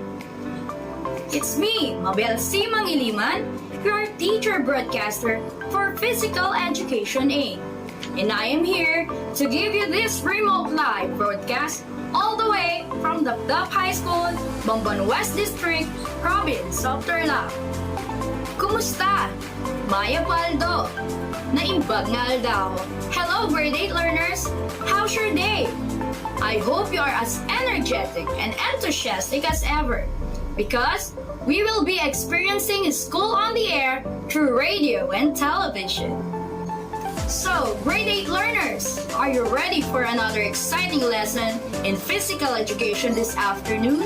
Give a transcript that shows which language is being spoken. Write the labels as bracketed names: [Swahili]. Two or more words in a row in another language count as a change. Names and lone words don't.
[English] It's me, Mabel C. Mangiliman, your teacher broadcaster for Physical Education A. And I am here to give you this remote live broadcast all the way from the High School, Bamban West District, Province of Tarlac. [Iloko] Kumusta? Maya Paldo. Naimbag nga aldaw. [English] Hello, grade 8 learners. How's your day? I hope you are as energetic and enthusiastic as ever, because we will be experiencing school on the air through radio and television. So, grade 8 learners, are you ready for another exciting lesson in physical education this afternoon?